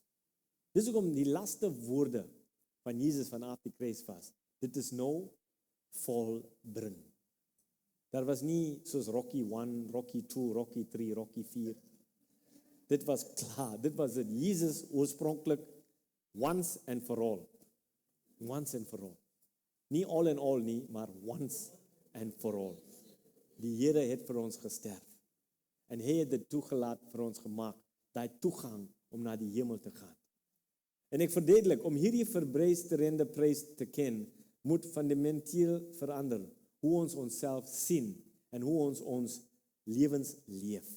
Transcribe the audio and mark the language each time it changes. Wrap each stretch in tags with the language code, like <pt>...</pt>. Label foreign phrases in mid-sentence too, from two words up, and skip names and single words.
<af>Dis hoekom die laaste woorde van Jesus vanaf die kruis was, dit is nou volbring. Daar was nie soos Rocky 1, Rocky 2, Rocky 3, Rocky 4. Dit was klaar, dit was dit. Jesus oorspronklik,</af> <en>once and for all. Once and for all.</en> <af>Nie</af> <en>all and all</en> <af>nie, maar</af> <en>once and for all.</en> <af>Die Here het vir ons gesterf. En hy het dit toegelaat vir ons gemaak, daai toegang om na die hemel te gaan. En ek verduidelik, om hierdie verbruisterende prys te ken, moet fundamenteel verander, hoe ons onsself sien, en hoe ons lewens leef.</af>